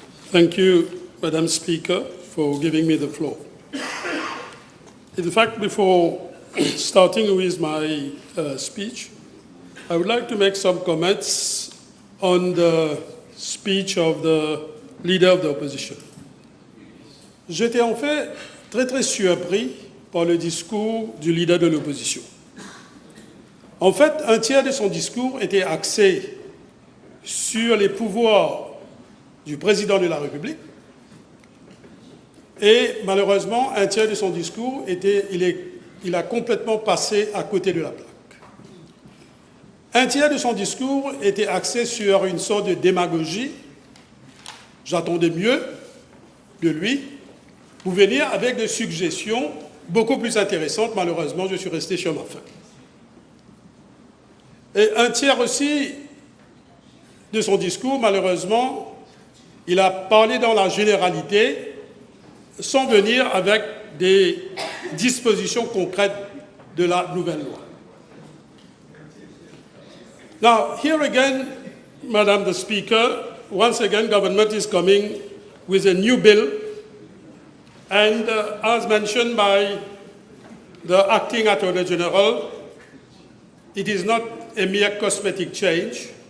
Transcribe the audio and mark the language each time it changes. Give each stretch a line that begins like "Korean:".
English: Thank you, Madam Speaker, for giving me the floor. In fact, before starting with my speech, I would like to make some comments on the speech of the leader of the opposition.
French: J'étais en fait très surpris par le discours du leader de l'opposition. En fait, un tiers de son discours était axé sur les pouvoirs du président de la République et malheureusement, un tiers de son discours il a complètement passé à côté de la plaque. Un tiers de son discours était axé sur une sorte de démagogie. J'attendais mieux de lui pour venir avec des suggestions beaucoup plus intéressantes. Malheureusement, je suis resté sur ma faim. Et un tiers aussi de son discours, malheureusement, il a parlé dans la généralité sans venir avec des dispositions concrètes de la nouvelle loi.
English: Now, here again, Madam the Speaker, once again, government is coming with a new bill, and as mentioned by the Acting Attorney General, it is not a mere cosmetic change.